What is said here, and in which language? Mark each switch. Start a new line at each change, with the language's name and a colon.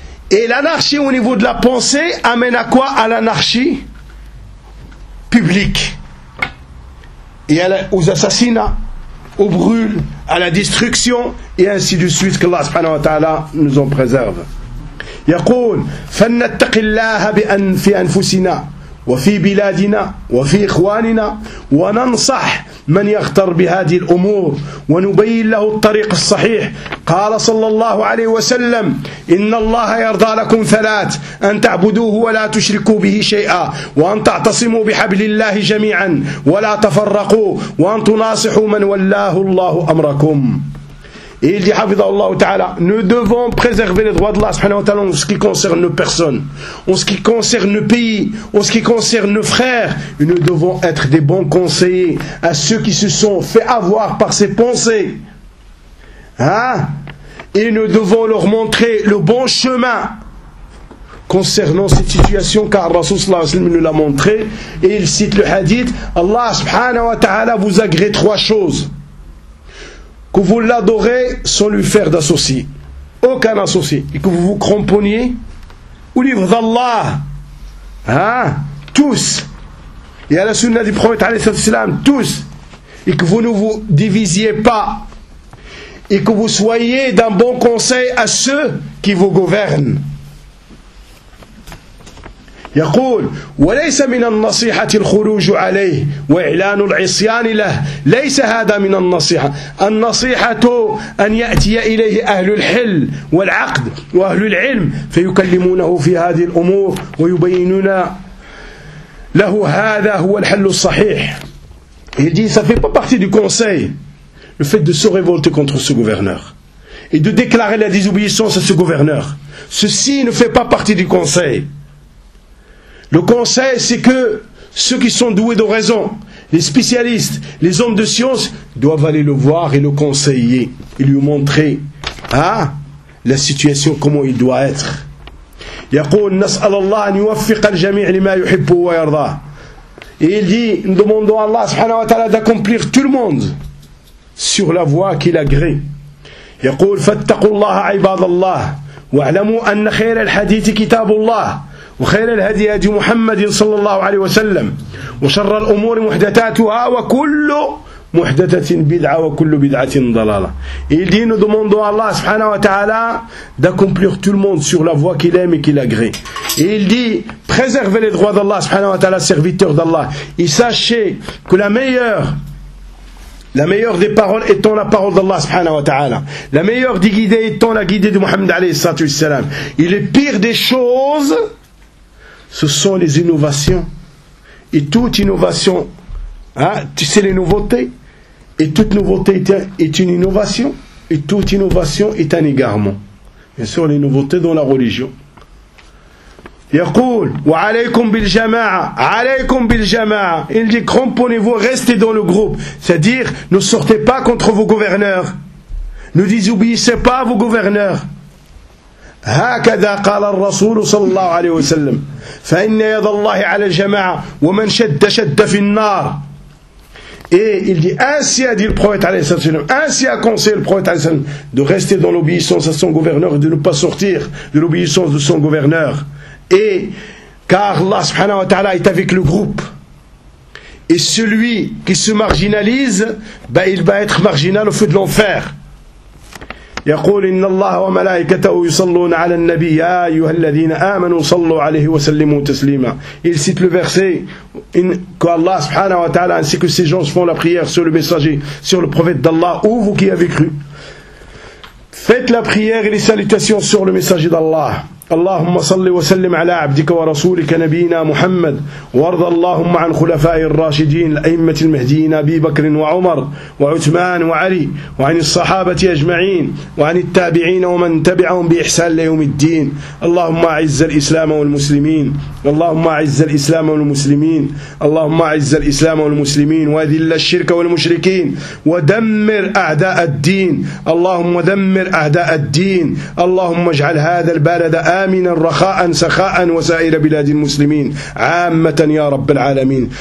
French: Et l'anarchie au niveau de la pensée amène à quoi? À l'anarchie publique et aux assassinats. Au brûle, à la destruction et ainsi de suite que Allah subhanahu wa ta'ala nous en préserve.
Arabic: يقول فلنتق الله بأن في أنفسنا وفي بلادنا وفي إخواننا وننصح من يغتر بهذه الأمور ونبين له الطريق الصحيح قال صلى الله عليه وسلم إن الله يرضى لكم ثلاث أن تعبدوه ولا تشركوا به شيئا وأن تعتصموا بحبل الله جميعا ولا تفرقوا وأن تناصحوا من ولاه الله أمركم
French: Il dit,
Arabic: حفظه الله تعالى,
French: nous devons préserver les droits de Allah subhanahu wa ta'ala en ce qui concerne nos personnes, en ce qui concerne nos pays, en ce qui concerne nos frères. Et nous devons être des bons conseillers à ceux qui se sont fait avoir par ces pensées. Hein? Et nous devons leur montrer le bon chemin concernant cette situation, car Rasoul sallallahu alayhi wa sallam nous l'a montré. Et il cite le hadith, Allah subhanahu wa ta'ala vous agré trois choses. Que vous l'adorez sans lui faire d'associé. Aucun associé. Et que vous vous cramponniez au livre d'Allah. Hein? Tous. Et à la sunna du prophète, alayhi salatu wasalam, tous. Et que vous ne vous divisiez pas. Et que vous soyez d'un bon conseil à ceux qui vous gouvernent.
Arabic: يقول وليس من النصيحة الخروج عليه وإعلان العصيان له ليس هذا من النصيحة النصيحة أن يأتي إليه أهل الحل والعقد وأهل العلم فيكلمونه في هذه الأمور ويبينون له هذا هو الحل الصحيح
French: Il dit, ça fait pas partie du conseil le fait de se révolter contre ce gouverneur et de déclarer la désobéissance à ce gouverneur. Ceci ne fait pas partie du conseil. Le conseil, c'est que ceux qui sont doués de raison, les spécialistes, les hommes de science, doivent aller le voir et le conseiller, et lui montrer, hein, la situation, comment il doit être.
Arabic: يقول نسأل الله أن يوفق الجميع لما يحب ويرضى.
French: Et il dit, nous demandons à Allah subhanahu wa ta'ala d'accomplir tout le monde sur la voie qu'il agrée.
Arabic: يقول فاتقوا الله عباد الله واعلموا أن خير الحديث كتاب الله وخير الهدي هدي محمد صلى الله عليه وسلم وشر الأمور محدثاتها وكل محدثة بدعة وكل بدعة ضلالة
French: Il dit, nous demandons à Allah subhanahu wa ta'ala d'accomplir tout le monde sur la voie qu'il aime et qu'il agrée. Et il dit, préservez les droits d'Allah subhanahu wa ta'ala, serviteur d'Allah. Et sachez que la meilleure La meilleure des paroles étant la parole d'Allah subhanahu wa ta'ala. La meilleure des guidées étant la guidée de Muhammad alayhi salatu wassalam. Et les pires des choses, ce sont les innovations. Et toute innovation, hein, tu sais les nouveautés. Et toute nouveauté est une innovation. Et toute innovation est un égarement. Bien sûr, les nouveautés dans la religion.
Arabic: يقول وعليكم بالجماعة عليكم بالجماعة
French: il dit cramponnez-vous, restez dans le groupe, c'est-à-dire ne sortez pas contre vos gouverneurs, ne désobéissez pas à vos gouverneurs.
Arabic: هكذا قال الرسول صلى الله عليه وسلم فإن يد الله على الجماعة ومن شد شد في النار.
French: Et il dit ainsi a dit le prophète
Arabic: عليه الصلاة والسلام,
French: ainsi a conseillé le prophète عليه الصلاة والسلام de rester dans l'obéissance à son gouverneur et de ne pas sortir de l'obéissance de son gouverneur. Et car Allah subhanahu wa ta'ala est avec le groupe. Et celui qui se marginalise, ben il va être marginal au feu de l'enfer.
Arabic: يقول إن الله وملائكته يصلون على النبي يا أيها الذين آمنوا صلوا عليه وسلموا تسليما.
French: Il cite le verset qu'Allah subhanahu wa ta'ala ainsi que ses gens font la prière sur le messager, sur le prophète d'Allah, ou vous qui avez cru. Faites la prière et les salutations sur le messager d'Allah.
Arabic: اللهم صل وسلم على عبدك ورسولك نبينا محمد وارض اللهم عن خلفاء الراشدين الأئمة المهديين أبي بكر وعمر وعثمان وعلي وعن الصحابة أجمعين وعن التابعين ومن تبعهم بإحسان ليوم الدين. اللهم أعز الإسلام والمسلمين, اللهم أعز الإسلام والمسلمين, اللهم أعز الإسلام والمسلمين, وأذل الشرك والمشركين, ودمر أعداء الدين, اللهم دمر أعداء الدين, اللهم اجعل هذا البلد آمنا رخاء سخاء وسائر بلاد المسلمين عامة يا رب العالمين.